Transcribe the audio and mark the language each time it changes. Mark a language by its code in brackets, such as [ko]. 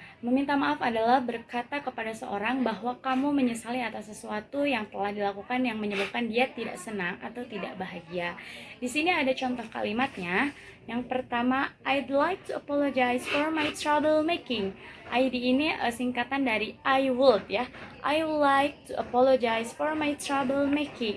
[id] Meminta maaf adalah berkata kepada seorang bahwa kamu menyesali atas sesuatu yang telah dilakukan yang menyebabkan dia tidak senang atau tidak bahagia. Di sini ada contoh kalimatnya. Yang pertama, [en] I'd like to apologize for my trouble making. [id] ID ini singkatan dari [en] I would [id] ya. [en] I would like to apologize for my trouble making.